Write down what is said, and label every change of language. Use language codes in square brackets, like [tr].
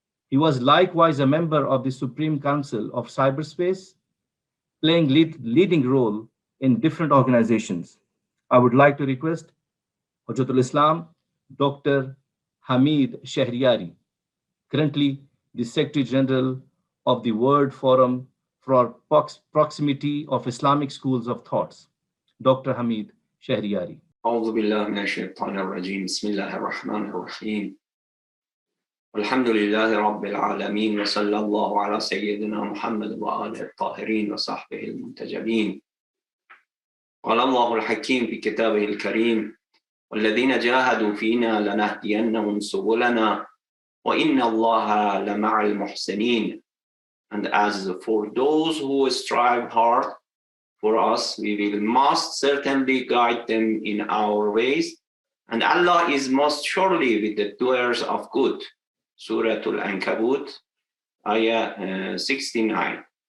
[en] He was likewise a member of the Supreme Council of Cyberspace, playing leading role in different organizations. I would like to request Hujjatul Islam, Dr. Hamid Shahriari, currently the Secretary General of the World Forum for Proximity of Islamic Schools of Thoughts. Dr. Hamid Shahriari. [ar] أعوذ بالله من الشيطان الرجيم بسم الله الرحمن الرحيم والحمد لله رب العالمين وصلى الله على سيدنا محمد وآله الطاهرين وصحبه المنتجبين قال الله الحكيم في كتابه الكريم والذين جاهدوا فينا لنهدينهم سبلنا وإن الله لمع المحسنين. [en] And as for those who strive hard for us, we will most certainly guide them in our ways, and Allah is most surely with the doers of good. Surah Al-Ankabut, Ayah 69.